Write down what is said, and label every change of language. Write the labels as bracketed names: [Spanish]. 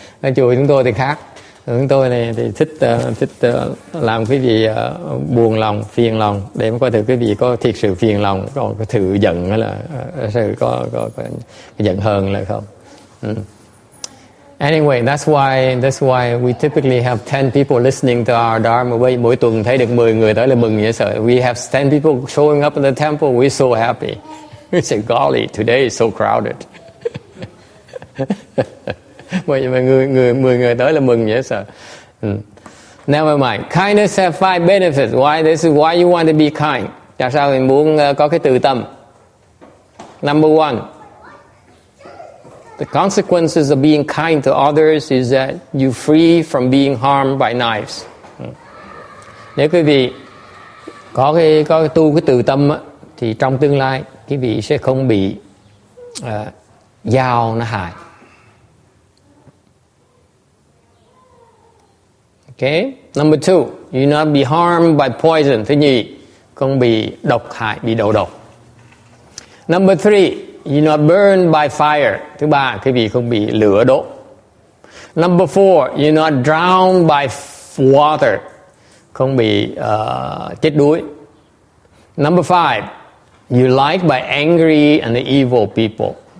[Vietnamese] Ở chùa chúng tôi thì khác. Chúng tôi này thì thích làm quý vị buồn lòng, phiền lòng để coi thử quý vị có thiệt sự phiền lòng, còn có thử giận hay là sự có giận hờn là không. [English] Anyway, that's why we typically have 10 people listening to our Dharma. [Vietnamese] Mỗi tuần thấy được 10 người tới là mừng dễ sợ. [English] We have 10 people showing up in the temple. We're so happy. We say, golly, today is so crowded. [Vietnamese] 10 người tới là mừng dễ sợ. [English] Never mind. Kindness have 5 benefits. This is why you want to be kind. [Vietnamese] Tại sao mình muốn có cái từ tâm? [English] Number 1. The consequences of being kind to others is that you're free from being harmed by knives. [Vietnamese] Nếu quý vị có tu cái từ tâm á, thì trong tương lai quý vị sẽ không bị dao nó hại. [English] Okay. Number 2, you not be harmed by poison. [Vietnamese] Thứ nhì, không bị độc hại, bị đầu độc. [English] Number 3, you not burned by fire. [Vietnamese] Thứ ba, quý vị không bị lửa đốt. [English] Number 4, you not drowned by water. [Vietnamese] Không bị chết đuối. [English] Number 5, you liked by angry and the evil people.